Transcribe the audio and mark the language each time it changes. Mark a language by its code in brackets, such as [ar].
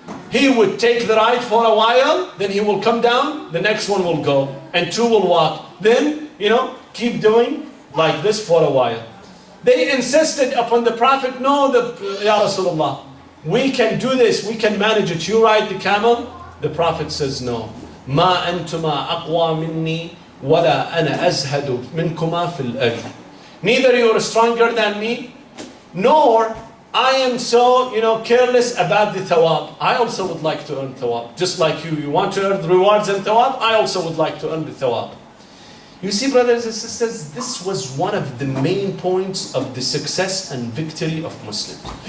[en] He would take the ride for a while, then he will come down, the next one will go, and 2 will walk. Then, keep doing like this for a while. They insisted upon the Prophet, no, Ya Rasulullah, we can do this, we can manage it. You ride the camel? The Prophet says, no. [ar] ما أنتما أقوى مني ولا أنا أزهد منكما في الأجر. [en] Neither you are stronger than me, nor I am so, careless about the thawab. I also would like to earn thawab. Just like you want to earn the rewards and thawab, I also would like to earn the thawab. You see, brothers and sisters, this was one of the main points of the success and victory of Muslims.